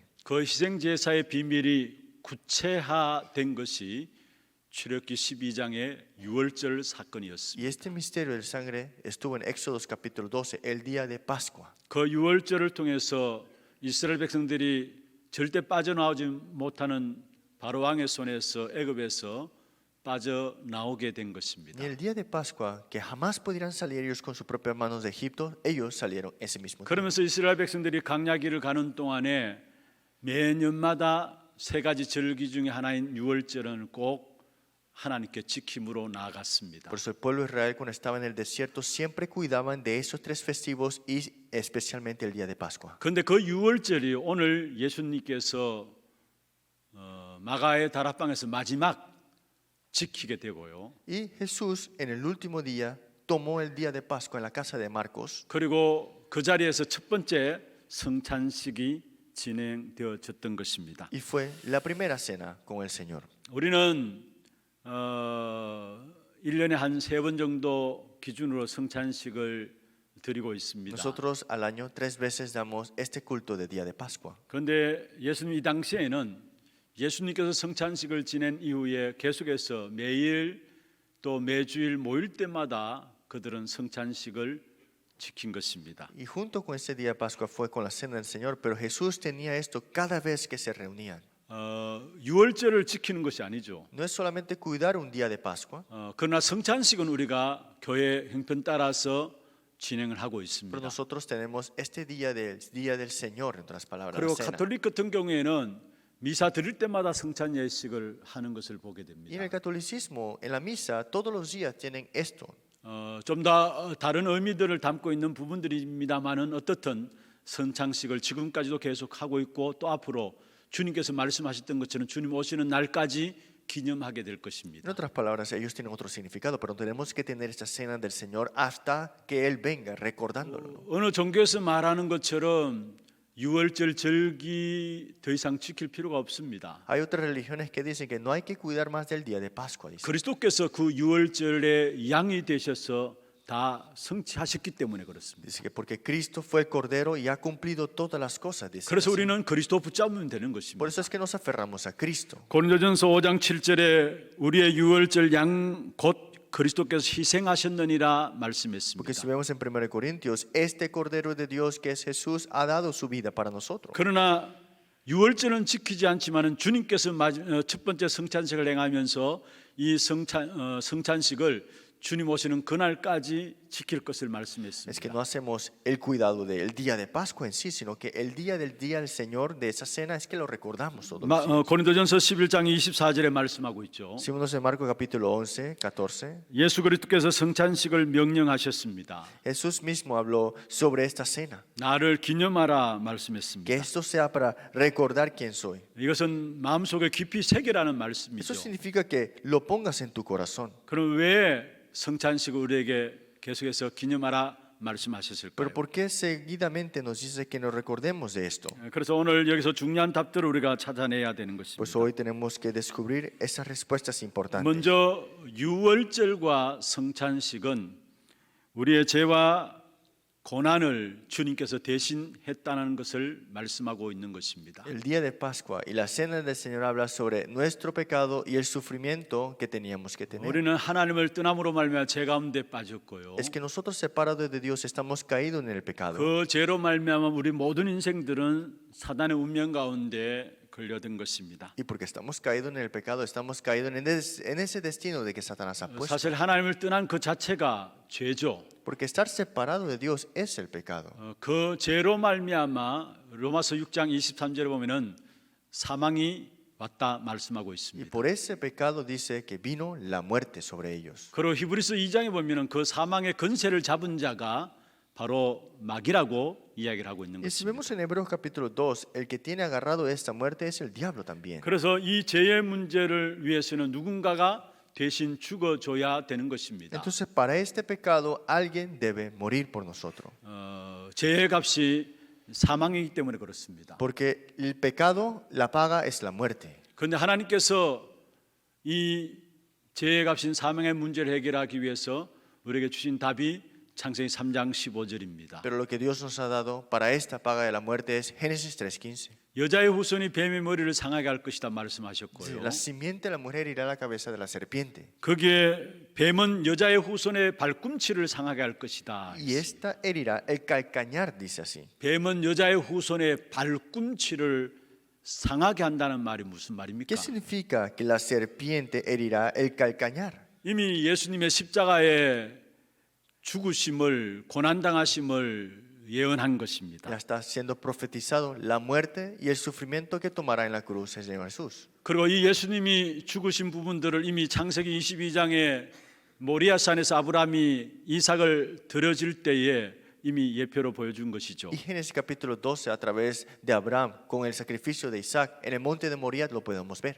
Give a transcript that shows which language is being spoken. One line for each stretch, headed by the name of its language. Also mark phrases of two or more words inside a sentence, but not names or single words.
Korean: 그 희생 제사의 비밀이 구체화된 것이 출애굽기 12장의 유월절 사건이었습니다.
Spanish: Y este misterio del sangre estuvo en Éxodos capítulo 12, el día de Pascua.
Korean: 그 유월절을 통해서 이스라엘 백성들이 절대 빠져나오지 못하는 바로 왕의 손에서 애굽에서 빠져나오게 된 것입니다.
Spanish: Y el día de Pascua, que jamás pudieran salir ellos con sus propias manos de Egipto, ellos salieron ese mismo día.
Korean: 그러면서 이스라엘 백성들이 광야길을 가는 동안에 매년마다 세 가지 절기 중에 하나인 유월절은 꼭 하나님께 지킴으로 나아갔습니다.
Spanish: Por eso el pueblo de Israel cuando estaba en el desierto siempre cuidaban de esos tres festivos y especialmente el día de Pascua.
Korean: 그런데 그 유월절이 오늘 예수님께서 마가의 다락방에서 마지막 지키게 되고요.
Spanish: Y Jesús en el último día tomó el día de Pascua en la casa de Marcos
Korean: 그리고 그 자리에서 첫 번째 성찬식이 진행되어졌던 것입니다.
Spanish: y fue la primera cena con el Señor.
Korean: 우리는 1년에 한 3번 정도 기준으로 성찬식을 드리고 있습니다.
Spanish: Nosotros al año 3 veces damos este culto de día de Pascua.
Korean: 그런데 예수님 이 당시에는 예수님께서 성찬식을 지낸 이후에 계속해서 매일 또 매주일 모일 때마다 그들은 성찬식을 지킨 것입니다.
Spanish: Y junto con ese día de Pascua fue con la cena del Señor, pero Jesús tenía esto cada vez que se reunían.
Korean: 유월절을 지키는 것이 아니죠.
Spanish: No es solamente cuidar un día de Pascua,
Korean: 그러나 성찬식은 우리가 교회 형편 따라서 진행을 하고
Spanish: pero
Korean: 있습니다.
Spanish: nosotros tenemos este día del Señor, en otras palabras, la
Korean: 그리고
Spanish: cena.
Korean: 가톨릭 같은 경우에는 미사 드릴 때마다 성찬 예식을 하는 것을 보게
Spanish: Y en
Korean: 됩니다.
Spanish: el catolicismo, en la misa, todos los días tienen esto.
Korean: 좀 더 다른 의미들을 담고 있는 부분들입니다만은 어떻든 성찬식을 지금까지도 계속 하고 있고 또 앞으로 주님께서 말씀하셨던 것처럼 주님 오시는 날까지 기념하게 될
Spanish: En
Korean: 것입니다.
Spanish: otras palabras, ellos tienen otro significado, pero tenemos que tener esta cena del Señor hasta que Él venga, recordándolo.
Korean: 어느 종교에서 말하는 것처럼 유월절 절기 더 이상 지킬 필요가 없습니다.
Spanish: Hay otras religiones que dicen que no hay que cuidar más del día de Pascua, dicen.
Korean: 그리스도께서 그 유월절의 양이 되셔서 다 성취하셨기 때문에 그렇습니다.
Spanish: Dice que porque Cristo fue el Cordero y ha cumplido todas las cosas, dice.
Korean: 그래서
Spanish: así.
Korean: 우리는 그리스도 붙잡으면 되는
Spanish: Por
Korean: 것입니다.
Spanish: eso es que nos aferramos a Cristo.
Korean: 고린도전서 5장 7절에 우리의 유월절 양 곧 그리스도께서 희생하셨느니라
Spanish: Porque
Korean: 말씀했습니다.
Spanish: si vemos en 1 Corintios, este Cordero de Dios que es Jesús ha dado su vida para nosotros.
Korean: 그러나 유월절은 지키지 않지만은 주님께서 첫 번째 성찬식을 행하면서 이 성찬식을 주님 오시는 그날까지 지킬 것을
Spanish: Es que
Korean: 말씀했습니다.
Spanish: no hacemos el cuidado del día de Pascua en sí, sino que el día del Señor de esa cena es que lo recordamos todos los días.
Korean: 고린도전서 11장 24절에 말씀하고 있죠.
Spanish: Si vemos en Marcos capítulo 11, 14,
Korean: 예수 그리스도께서 성찬식을 명령하셨습니다.
Spanish: Jesús mismo habló sobre esta cena.
Korean: 나를 기념하라
Spanish: Que
Korean: 말씀했습니다.
Spanish: esto sea para recordar quién soy.
Korean: 이것은 마음속에 깊이 새기라는
Spanish: Eso
Korean: 말씀이죠.
Spanish: significa que lo pongas en tu corazón.
Korean: 그럼 왜 성찬식을 우리에게 계속해서 기념하라 말씀하셨을까요?
Spanish: Pero ¿por qué seguidamente nos dice que nos recordemos de esto?
Korean: 그래서 오늘 여기서 중요한 답들을 우리가 찾아내야 되는
Spanish: Pues
Korean: 것입니다.
Spanish: hoy tenemos que descubrir esas respuestas importantes.
Korean: 먼저 유월절과 성찬식은 우리의 죄와 고난을 주님께서 대신했다는 것을 말씀하고 있는 것입니다.
Spanish: El día de Pascua y la cena del Señor habla sobre nuestro pecado y el sufrimiento que teníamos que tener.
Korean: 우리는 하나님을 떠남으로 말미암아 죄 가운데 빠졌고요.
Spanish: Es que nosotros separados de Dios estamos caídos en el pecado.
Korean: 그 죄로 말미암아 우리 모든 인생들은 사단의 운명 가운데 걸려든 것입니다.
Spanish: Y porque estamos caídos en el pecado, estamos caídos en ese destino de que Satanás ha puesto.
Korean: 사실 하나님을 떠난 그 자체가 죄죠.
Spanish: Porque estar separado de Dios es el pecado.
Korean: 그 죄로 말미암아 로마서 6장 23절에 보면은 사망이 왔다 말씀하고
Spanish: Y
Korean: 있습니다.
Spanish: por ese pecado dice que vino la muerte sobre ellos.
Korean: 그리고 히브리서 2장에 보면은 그 사망의 권세를 잡은 자가 바로 마귀라고 이야기를 하고 있는
Spanish: Y si
Korean: 것입니다.
Spanish: vemos en Hebreos capítulo 2, el que tiene agarrado esta muerte es el diablo también.
Korean: 그래서 이 죄의 문제를 위해서는 누군가가 대신 죽어줘야 되는 것입니다.
Spanish: Entonces, para este pecado, alguien debe morir por nosotros.
Korean: 죄의 값이 사망이기 때문에 그렇습니다.
Spanish: Porque el pecado, la paga es la muerte.
Korean: 그런데 하나님께서 이 죄의 값인 사망의 문제를 해결하기 위해서 우리에게 주신 답이 창세기 3장 15절입니다.
Spanish: Pero lo que Dios nos ha dado para esta paga de la muerte es Génesis 3:15.
Korean: 여자의 후손이 뱀의 머리를 상하게 할 것이다 말씀하셨고요.
Spanish: La simiente de la mujer irá a la cabeza de la serpiente.
Korean: 거기에 뱀은 여자의 후손의 발꿈치를 상하게 할 것이다.
Spanish: Y esta herirá el calcañar, dice así.
Korean: 뱀은 여자의 후손의 발꿈치를 상하게 한다는 말이 무슨 말입니까?
Spanish: ¿Qué significa que la serpiente herirá el calcañar?
Korean: 이미 예수님의 십자가의 죽으심을 고난당하심을 예언한 것입니다.
Spanish: Ya está siendo profetizado la muerte y el sufrimiento que tomará en la cruz el Señor Jesús.
Korean: 그리고 이 예수님이 죽으신 부분들을 이미 창세기 22장에 모리아산에서 아브라함이 이삭을 드려질 때에 이미 예표로 보여준 것이죠.
Spanish: Y Génesis capítulo 12, a través de Abraham con el sacrificio de Isaac en el monte de Moriah lo podemos ver.